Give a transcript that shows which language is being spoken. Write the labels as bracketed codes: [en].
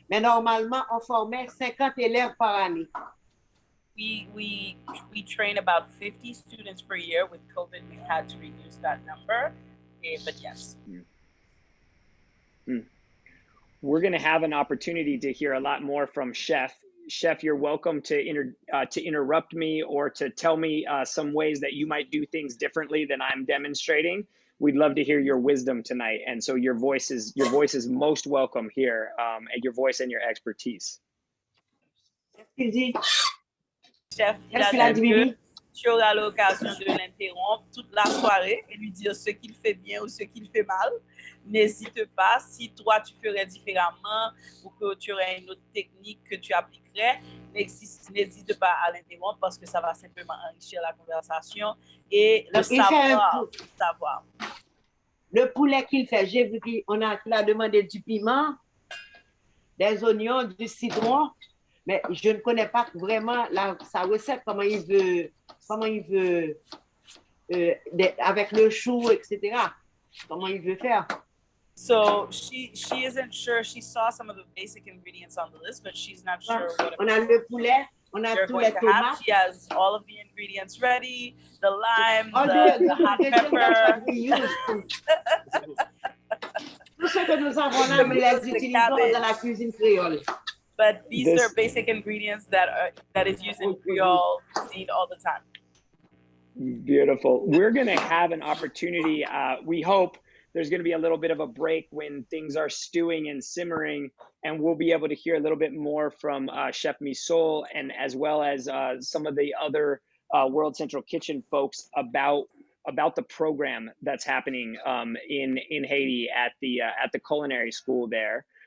[fr] Mais normalement, on formait 50 élèves par année. [en] We train about 50 students per year. With COVID, we've had to reduce that number, but yes. We're going to have an opportunity to hear a lot more from Chef. Chef, you're welcome to interrupt me or to tell me some ways that you might do things differently than I'm demonstrating. We'd love to hear your wisdom tonight, and so your voice is most welcome here, and your voice and your expertise. [fr] Chef, il a dit que tu auras l'occasion de l'interrompre toute la soirée et lui dire ce qu'il fait bien ou ce qu'il fait mal. N'hésite pas, si toi tu ferais différemment ou que tu aurais une autre technique que tu appliquerais, n'hésite pas à l'interrompre parce que ça va simplement enrichir la conversation et le savoir. Le poulet qu'il fait, j'ai vu qu'il a demandé du piment, des oignons, du citron, mais je ne connais pas vraiment sa recette, comment il veut avec le chou, etc. Comment il veut faire. [en] So she isn't sure. She saw some of the basic ingredients on the list, but she's not sure what [fr] on a le poulet, on a tous les tomates. [en] She has all of the ingredients ready, the lime, the hot pepper. [fr] Tout ce que nous avons là, nous les utilisons dans la cuisine créole. [en] But these are basic ingredients that is used in Creole cuisine all the time. Beautiful. We're going to have an opportunity. We hope there's going to be a little bit of a break when things are stewing and simmering, and we'll be able to hear a little bit more from Chef Misol and as well as some of the other World Central Kitchen folks about the program that's happening in Haiti at the culinary school there.